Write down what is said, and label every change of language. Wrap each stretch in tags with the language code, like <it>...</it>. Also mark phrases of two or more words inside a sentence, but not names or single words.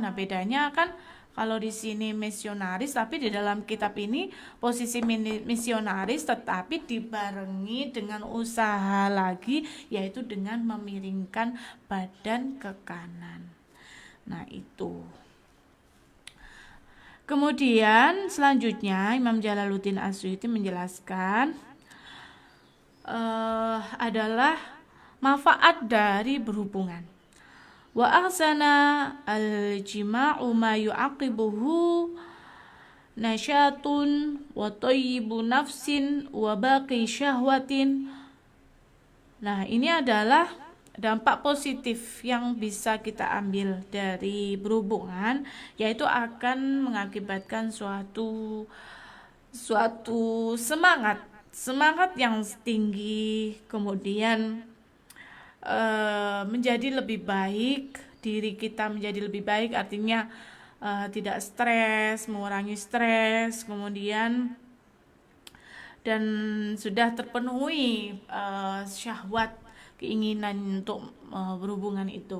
<id>Nah, bedanya kan kalau di sini misionaris, tapi di dalam kitab ini posisi misionaris tetapi dibarengi dengan usaha lagi, yaitu dengan memiringkan badan ke kanan. Nah, itu. Kemudian selanjutnya Imam Jalaluddin As-Suyuti menjelaskan adalah manfaat dari berhubungan.</id> <ar>وأحسن الجماع ما يعقبه نشاط وطيب نفس وبقاء شهوة.</ar> <id>Nah, ini adalah dampak positif yang bisa kita ambil dari berhubungan, yaitu akan mengakibatkan suatu semangat yang tinggi, kemudian menjadi lebih baik, diri kita menjadi lebih baik, artinya tidak stres, mengurangi stres, kemudian dan sudah terpenuhi syahwat, keinginan untuk berhubungan itu.</id>